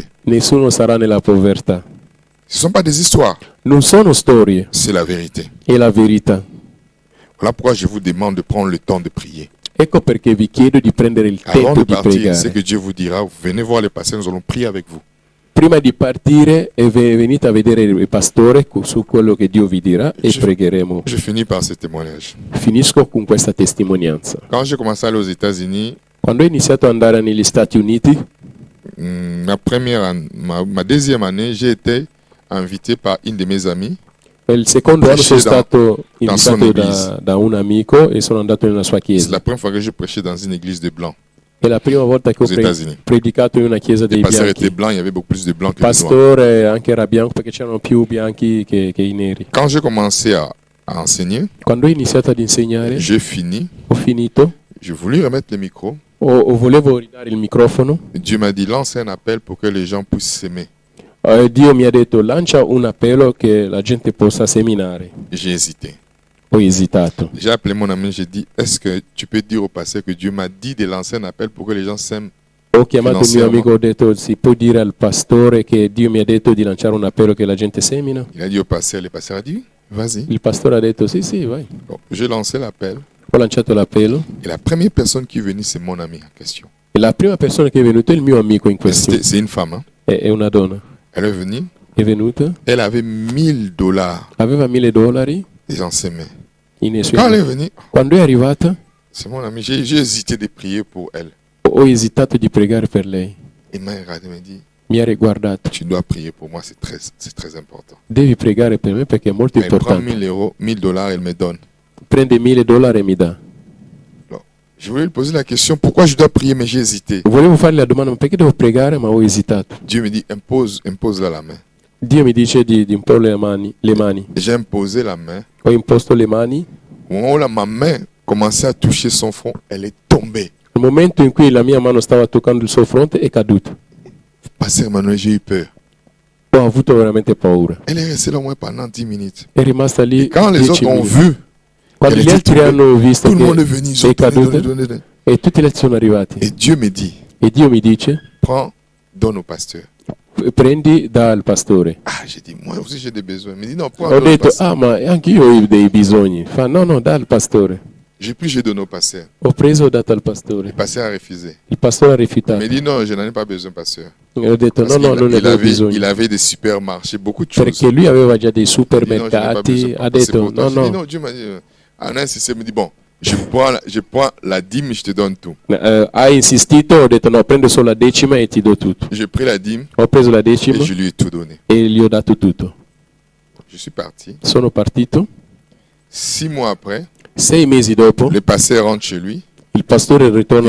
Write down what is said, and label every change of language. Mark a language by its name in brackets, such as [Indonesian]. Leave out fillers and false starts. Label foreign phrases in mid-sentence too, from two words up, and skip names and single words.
[Italian] nessuno sarà nella povertà. [French] Ce ne sont pas des histoires, [Italian] Non sono storie, [French] c'est la vérité. [Italian] è la verità. [French] Voilà pourquoi je vous demande de prendre le temps de prier. [Italian] Ecco perché vi chiedo di prendere il [French] Avant [Italian] tempo [French] de [Italian] di [French] partir, c'est [Italian] pregare. [French] que Dieu vous dira, vous venez voir les pasteurs, nous allons prier avec vous. [Italian] Prima di partire venite a vedere il pastore su quello che Dio vi dirà e pregheremo. [French] Je finis par ce témoignage. [Italian] Finisco con questa testimonianza. [French] Quand j'ai commencé à aller aux États-Unis, [Italian] Quando ho iniziato ad andare negli Stati Uniti, [French] ma deuxième année, j'ai été invité par une de mes amies. [Italian] il secondo anno sono stato [French] dans son [Italian] invitato da un amico e sono andato nella sua [French] C'est [Italian] chiesa. [French] la première fois que je prêchais dans une église de blancs. [Italian] È la prima volta che ho [French] Aux États-Unis. [Italian] predicato in una chiesa [French] Le [Italian] dei [French] pasteur [Italian] bianchi. [French] était blanc, il y avait beaucoup plus de blancs que [Italian] Il [French] de noirs. [Italian] pastore anche era bianco perché c'erano più bianchi che i neri. [French] Quand j'ai commencé à enseigner, [Italian] Quando ho iniziato ad insegnare, [French] j'ai fini, [Italian] ho finito, [French] j'ai voulu remettre le micro. [Italian] volevo ridare il microfono. [French] Dieu m'a dit, lance un appel pour que les gens puissent s'aimer. [Italian] Dio mi ha detto lancia un appello che la gente possa seminare. [French] J'ai hésité. [Italian] Ho esitato. [French] J'ai appelé mon ami, j'ai dit, est-ce que tu peux dire au pasteur que Dieu m'a dit de lancer un appel pour que les gens s'aiment? [Italian] Ho chiamato il mio amico, ho detto si può dire al pastore che Dio mi ha detto di lanciare un appello che la gente semina? [French] Il a dit au pasteur, le pasteur a dit, vas-y. [Italian] Il pastore ha detto sì, sì, vai. [French] Bon, j'ai lancé l'appel. [Italian] Ho lanciato l'appello [French] Et la première personne qui est venue, c'est mon ami en question. [Italian] e la prima persona che è venuta è il mio amico in questione. [French] C'est une femme. Hein? [Italian] È una donna. [French] Elle est venue. [Italian] È venuta, [French] Elle avait $1000. [Italian] aveva $1000 [French] Les gens s'aimaient. [Italian] nei suoi. [French] Quand elle est venue, [Italian] Quando è arrivata [French] c'est mon ami. J'ai hésité de prier pour elle. [Italian] ho esitato di pregare per lei. [French] Il m'a regardé et m'a dit, [Italian] Mi ha riguardato. [French] tu dois prier pour moi, c'est très important. [Italian] Devi pregare per me perché è molto [French] Elle prend [Italian] importante. [French] $1000, elle me donne. [Italian] Prende $1000 e mi dà. [French] Alors, je voulais lui poser la question, pourquoi je dois prier, mais j'ai hésité. [Italian] Volevo fargli la domanda, ma perché devo pregare? Ma ho esitato. [French] Dieu me dit, impose-la la main. [Italian] Dio mi dice di imporre le mani. [French] J'ai imposé la main. [Italian] Ho imposto le mani. [French] Au moment où ma main commençait à toucher son front, elle est tombée. [Italian] Nel momento in cui la mia mano stava toccando il suo fronte è caduta. [French] Pasteur Emmanuel, j'ai eu peur. [Italian] Ho avuto veramente paura. [French] Elle est restée là au moins pendant 10 minutes. [Italian] È rimasta lì [French] Et quand les 10 autres ont [Italian] minuti. [French] vu, [Italian] Quando [French] qu'elle [Italian] gli [French] était [Italian] altri [French] tombée, [Italian] hanno visto [French] tout le monde est [Italian] che [French] venu, ils [Italian] è [French] ont [Italian] caduta [French] donné. [Italian] e tutti le sono arrivati. [French] Et Dieu me dit, [Italian] E Dio mi dice, [French] prends, donne au pasteur. [Italian] prendi dal pastore. [French] Ah, j'ai dit, moi aussi j'ai des besoins. Il me dit, non, prends, [Italian] Ho [French] donne au [Italian] detto, [French] pasteur. [Italian] ma anche io ho dei bisogni. Fa, no, dal pastore. [French] J'ai donné au pasteur. [Italian] Ho preso e dato al pastore. [French] Le pasteur a refusé. [Italian] Il pastore ha [French] Il [Italian] rifiutato. [French] me dit, non, je n'en ai pas besoin, pasteur. [Italian] E ho detto, [French] Parce [Italian] non [French] qu'il [Italian] ne avevo il bisogno. [French] avait des supermarchés, beaucoup de choses. [Italian] Perché lui aveva già dei [French] Il dit, non, je n'ai pas besoin, [Italian] supermercati. Ha [French] papa, c'est [Italian] detto, [French] pour toi. [Italian] no, [French] Je dis, [Italian] no. [French] non, Dieu m'a dit, en insisté, il me dit, bon, je prends la dîme, je te donne tout. [Italian] Ha insistito, ho detto no, prendo solo la decima e ti do tutto. [French] J'ai pris la dîme [Italian] Ho preso la decima [French] et je lui ai tout donné. [Italian] e gli ho dato tutto. [French] Je suis parti. [Italian] Sono partito. [French] 6 mois après, [Italian] 6 mesi dopo, [French] le pasteur rentre chez lui. [Italian] il pastore ritorna